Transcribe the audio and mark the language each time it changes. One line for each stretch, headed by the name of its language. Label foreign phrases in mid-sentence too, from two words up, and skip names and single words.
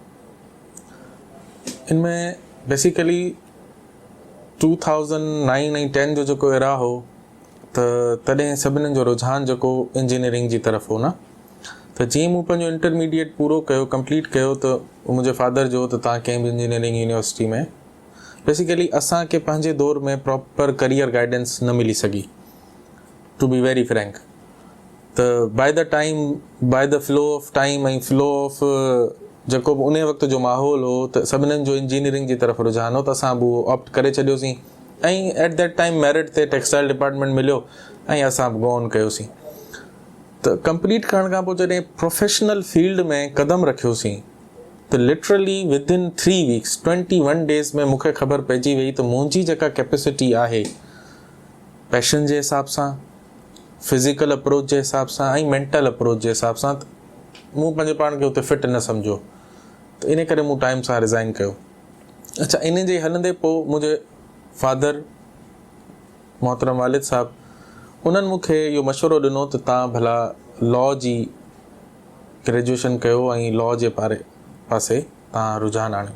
Sindhi: इनमें बेसिकली 2009 ऐं 10 जो जेको एरा हो त तॾहिं सभिनीनि जो रुझान जेको इंजीनियरिंग जी तरफ़ हो न। त जीअं मूं पंहिंजो इंटरमीडिएट पूरो कयो, कंप्लीट कयो, त मुंहिंजे फादर जो त तव्हां कंहिं बि
English: engineering university
Sindhi: में बेसिकली असांखे पंहिंजे दौर में
English: proper career guidance
Sindhi: न मिली सघी,
English: to be very frank.
Sindhi: त
English: by the time, by the flow of time
Sindhi: ऐं
English: flow of
Sindhi: जेको बि उन वक़्त जो माहौल हो त सभिनीनि जो इंजीनियरिंग जी तरफ़ रुझान हो, त असां बि उहो ऑप्ट करे छॾियोसीं ऐं
English: at that time
Sindhi: मेरिट ते
English: textile department
Sindhi: मिलियो ऐं असां बि
English: go on
Sindhi: कयोसीं। त कंप्लीट करण खां पोइ जॾहिं
English: professional field
Sindhi: में क़दम रखियोसीं त
English: literally within 3 weeks 21 days
Sindhi: में मूंखे ख़बर पइजी वई त मुंहिंजी जेका कैपेसिटी आहे पैशन जे हिसाब सां,
English: physical approach
Sindhi: जे हिसाब सां ऐं
English: mental approach
Sindhi: जे हिसाब सां, मूं पंहिंजे पाण खे उते फिट न सम्झो, त इन करे मूं टाइम सां रिज़ाइन कयो। अच्छा, इन जे हलंदे पोइ मुंहिंजे फादर मोहतरम वालिद साहब, उन्हनि मूंखे इहो मशवरो ॾिनो त तव्हां भला लॉ जी ग्रेजुएशन कयो ऐं लॉ जे पासे तव्हां रुझान आणियो।